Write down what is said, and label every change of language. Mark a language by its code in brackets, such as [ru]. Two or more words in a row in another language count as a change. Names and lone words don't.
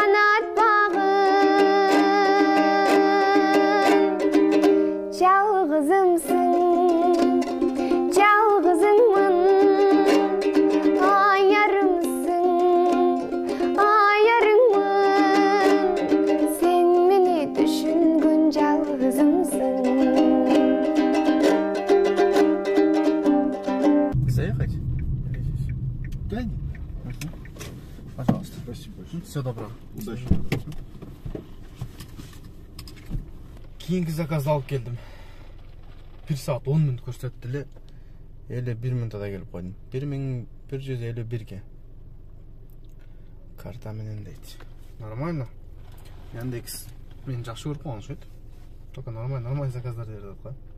[ky] канатпагын, жалгызымсың, жалгызыңмын, аярымсың, аярыңмын, сен мени түшүнгөн жалгызымсың. [ru] Заехать? Да, нет. Пожалуйста. Спасибо большое. Все добро. Удачи. [ky] Кийинки заказды алып келдим. 1 саат 10 мүнөт көрсөттү эле. 51 мүнөттө келип койдум. 1151ге. Карта менен дейт. Нормально. Яндекс мен жакшы көрүп койгон окшойт. [ru] Только нормально [ky] заказдар берип коет.